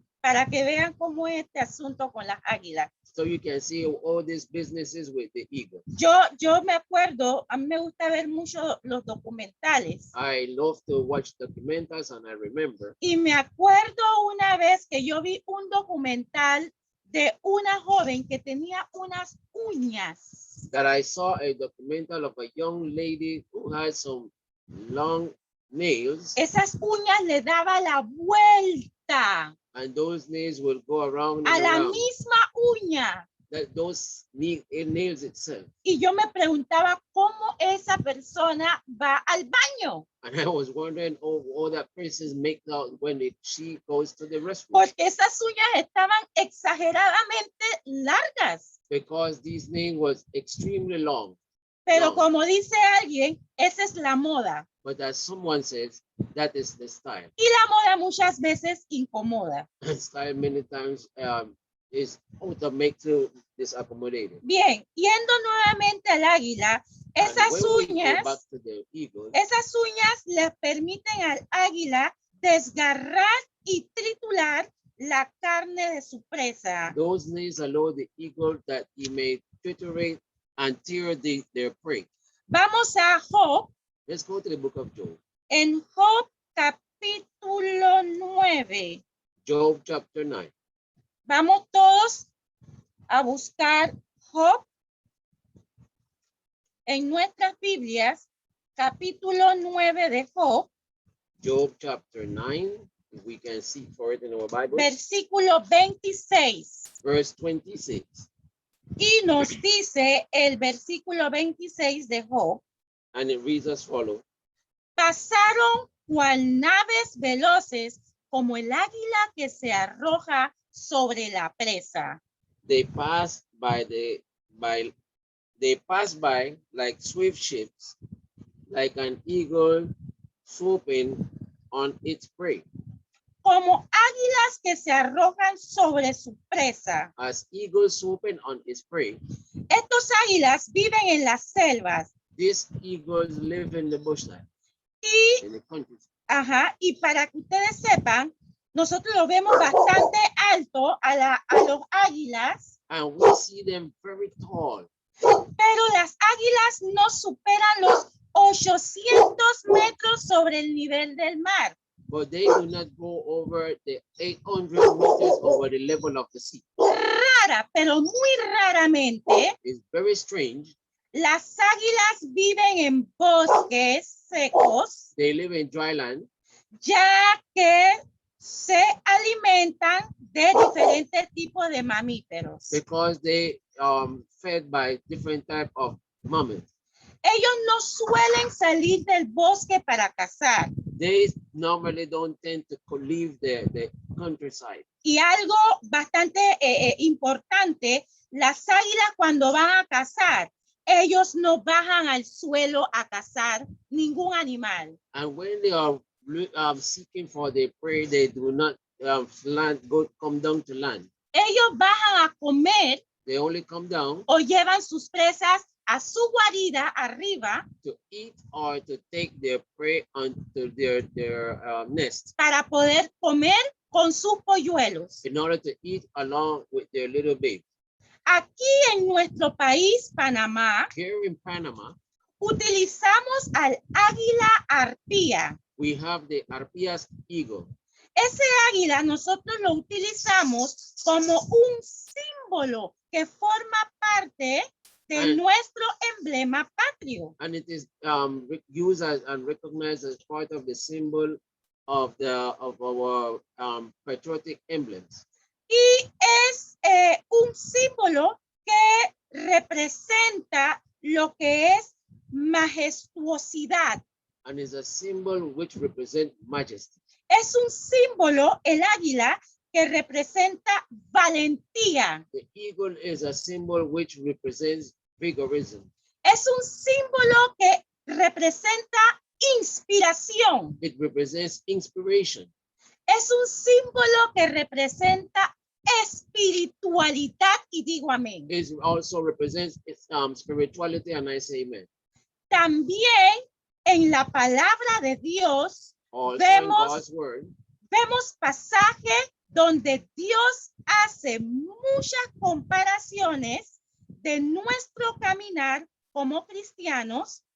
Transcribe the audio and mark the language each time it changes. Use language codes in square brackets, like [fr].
[es] para que vean cómo es este asunto con las águilas. [en] So you can see all these businesses with the eagle. [es] Yo me acuerdo, a mí me gusta ver mucho los documentales. [en] I love to watch documentals, and I remember [es] Y me acuerdo una vez que yo vi un documental de una joven que tenía unas uñas. [en] that I saw a documental of a young lady who had some long nails, [es] Esas uñas le daba la vuelta [en] and those nails will go around [es] a [en] and [es] la [en] around. [es] misma uña. [en] Those nails itself. [es] Y yo me preguntaba cómo esa persona va al baño. [en] And I was wondering, all that person makes out when she goes to the restroom. [es] Porque esas uñas estaban exageradamente largas. [en] Because these nails was extremely long. [es] Pero No. como dice alguien, esa es la moda. [en] But as someone says, that is the style. [es] Y la moda muchas veces incomoda. [en] And style many times is how to make to disaccommodated. [es] Bien, yendo nuevamente al águila, [en] And [es] esas [en] when we go [es] uñas, [en] back to the eagle, [es] esas uñas le permiten al águila desgarrar y triturar la carne de su presa. [en] those nails allow the eagle that he may triturate and tear their prey. [es] Vamos a Job, [en] Let's go to the book of Job. [es] en Job capítulo 9. [en] Job chapter 9. [es] Vamos todos a buscar Job en nuestras Biblias, capítulo 9 de Job, [en] Job chapter 9. We can see for it in our Bible. [es] versículo 26. [en] Verse 26. [es] Y nos dice el versículo 26 de Job, [en] And it reads as follows. [es] pasaron cual naves veloces como el águila que se arroja sobre la presa. [en] They pass by like swift ships, like an eagle swooping on its prey. [es] Como águilas que se arrojan sobre su presa. [en] As eagles swooping on its prey, [es] Estos águilas viven en las selvas. [en] these eagles live in the bushland, [es] Y, [en] in the country. [es] y para que ustedes sepan, nosotros lo vemos bastante alto a los águilas, [en] And we see them very tall, [es] pero las águilas no superan los 800 metros sobre el nivel del mar. [en] but they do not go over the 800 meters over the level of the sea. [es] Rara, pero muy raramente, [en] It's very strange. [es] las águilas viven en bosques secos, [en] They live in dry land [es] ya que se alimentan de diferentes tipos de mamíferos. [en] because they fed by different type of mammals. [es] Ellos no suelen salir del bosque para cazar. [en] They normally don't tend to leave the countryside. [es] Y algo bastante importante, las águilas cuando van a cazar, ellos no bajan al suelo a cazar ningún animal. [en] And when they are seeking for their prey, they do not come down to land. [es] Ellos bajan a comer [en] They only come down [es] o llevan sus presas a su guarida arriba [en] to eat or to take their prey onto their nest [es] para poder comer con sus polluelos. [en] in order to eat along with their little baby. [es] Aquí en nuestro país, Panamá, [en] Here in Panama, [es] utilizamos al águila arpía. [en] we have the Arpias eagle. [es] Ese águila nosotros lo utilizamos como un símbolo que forma parte de nuestro emblema patrio. [en] And it is used as and recognized as part of the symbol of our patriotic emblems. [es] Y es un símbolo que representa lo que es majestuosidad. [en] And is a symbol which represents majesty. [es] Es un símbolo, el águila, que representa valentía. [en] The eagle is a symbol which represents vigorism. [es] Es un símbolo que representa inspiración. [en] It represents inspiration. [es] Es un símbolo que representa espiritualidad y digo amén. [en] It also represents spirituality, and I say amen. [es] También en la palabra de Dios [en] Also [es] Vemos- [en] in God's word, [es] vemos pasajes donde Dios hace muchas comparaciones de nuestro caminar como cristianos